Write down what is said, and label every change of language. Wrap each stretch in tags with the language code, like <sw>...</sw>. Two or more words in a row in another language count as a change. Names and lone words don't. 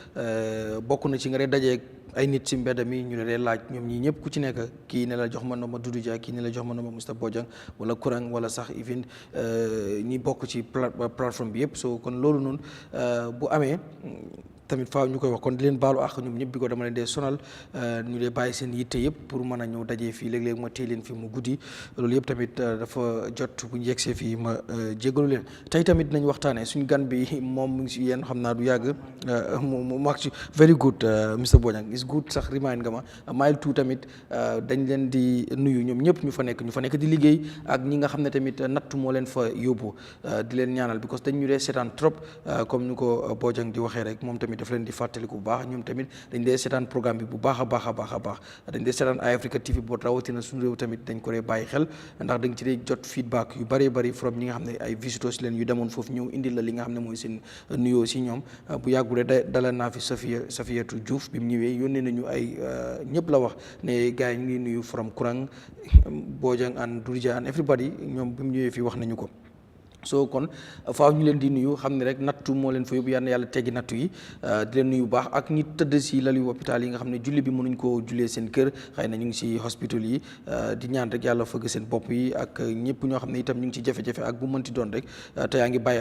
<wo>bokk na ci nga dee dajee ay nit si mbedd mi ñu ne dee laaj ñoom ñii ñëpp ku ci nekk kii ne la jox ma nomba Dudu Dia kii ne la jox ma nomba Mr Bojang wala Kurang wala sax even ñi bokk ci plateforme bi yëpp so kon loolu noonu bu amee tamit faaw ñu koy wax kon di leen baalu àq ñoom ñëpp bi ko dama leen dee sonal ñu dee bàyyi seen yitte yëpp pour mën a ñëw dajee fii léeg-léeg ma téye leen fii mu guddi loolu yëpp tamit dafa jot bu ñu yegsee fii ma jégalu leen tey tamit dinañ waxtaanee suñu gan bi moom mu ngi si yéen xam naa du yàgg mu mag ci</wo> <en>very good Mr Bojang is good</en> <wo>sax remind nga ma mile two tamit dañ leen di nuyu ñoom ñëpp ñu fa nekk di liggéey ak ñi nga xam ne tamit nattu moo leen fa yóbbu di leen ñaanal because dañ ñu dee seetaan trop comme ni ko Bojang di waxee rek moom tamit daf leen di fàttaliku bu baax ñoom tamit dañ dee seetaan programme bi bu baax a baax dañ dee seetaan Eyeafrica TV boo rawatina suñu réew tamit dañ ko dee bàyyi xel ndax dañ ci dee jot feedback yu bëree from ñi nga xam ne ay visitors leen yu demoon foofu ñëw indi la li nga xam ne mooy seen nuyoo si ñoom bu yàggule dalal naa fi Safiyatu Diouf bi mu ñëwee yónnee nañu ay ñëpp la wax ne gars yi ñu ngi nuyu from Kurang</wo> <en>Bojang and Durja and everybody</en> <wo>ñoom bi mu ñëwee fii wax nañu ko so kon faaw ñu leen di nuyu xam ne rek nattu moo leen fa yóbbu yàlla teggi nattu yi di leen nuyu bu baax ak ñi tëdd si lali hôpital yi nga xam ne julli bi mënuñ koo jullee seen kër xëy na ñu ngi si hospital yi di ñaan rek yàlla fëgg seen bopp yi ak ñëpp ñoo xam ne itam ñu ngi ci jafe-jafe ak bu mënti doon rek te yaa ngi bàyyi</wo>